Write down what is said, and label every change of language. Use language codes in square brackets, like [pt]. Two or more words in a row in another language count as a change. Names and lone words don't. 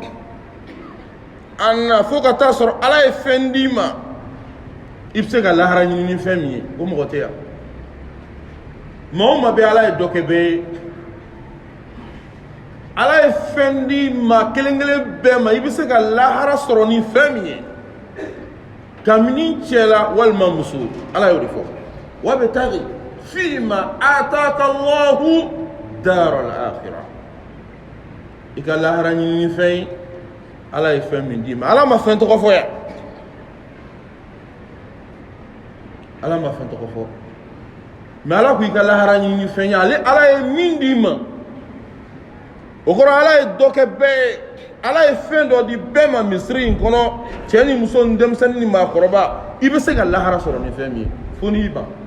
[bm] a na fo ka taa sɔrɔ ala ye fɛn d'i ma i bɛ se ka lahara ɲini ni fɛn min ye o mɔgɔ tɛ yan maa o maa bɛ ala ye dɔ kɛ bɛɛ ye ala ye fɛn di maa kelen kelen bɛɛ ma i bɛ se ka lahara sɔrɔ ni fɛn min ye kabini cɛ la walima muso ala y'o de fɔ [ar] وابتغ فيما آتاك الله الدار الآخرة [bm] i ka lahara ɲini ni fɛn ye ala ye fɛn min d'i ma ala ma fɛn tɔgɔ fɔ yan ala ma fɛn tɔgɔ fɔ mais ala ko i ka lahara ɲini ni fɛn ye ala ye min d'i ma o kɔrɔ ala ye dɔ kɛ bɛɛ ye ala ye fɛn dɔ di bɛɛ ma misiri in kɔnɔ cɛ ni muso ni denmisɛnnin ni maakɔrɔba i bɛ se ka lahara sɔrɔ ni fɛn min ye fo n'i ban